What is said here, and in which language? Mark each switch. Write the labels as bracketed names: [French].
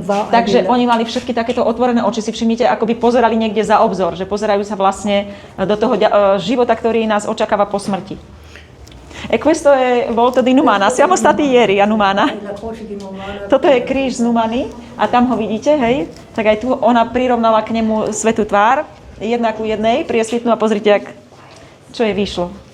[Slovak] Takže oni mali všetky takéto otvorené oči, si všimnite, ako by pozerali niekde za obzor, že pozerajú sa vlastne do toho života, ktorý nás očakáva po smrti. [Italian] E questo è volto di Numana, siamo stati ieri a Numana. [Slovak] Toto je kríž z Numany a tam ho vidíte, hej? Tak aj tu ona prirovnala k nemu svätú tvár, jedna ku jednej, priesvitnú a pozrite, čo jej vyšlo.